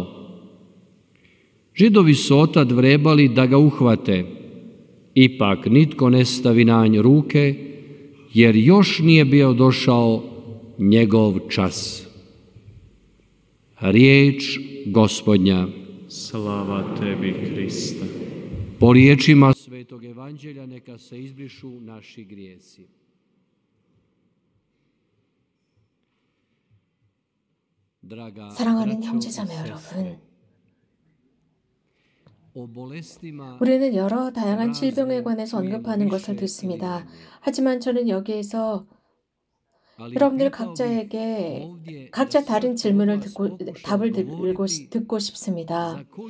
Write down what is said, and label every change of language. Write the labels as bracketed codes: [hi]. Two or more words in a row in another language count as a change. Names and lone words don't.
[hr] Židovi su otad vrebali da ga uhvate, ipak nitko ne stavi na nj ruke, jer još nije bio došao njegov čas. Riječ Gospodnja. Slava tebi, Kriste. Po riječima Svetog Evanđelja neka se izbrišu naši grijesi. [ko] 사랑하는 형제자매 여러분, 우리는 여러 다양한 질병에 관해서 언급하는 것을 듣습니다. 하지만 저는 여기에서 여러분들 각자에게 각자 다른 질문을 답을 듣고 싶습니다.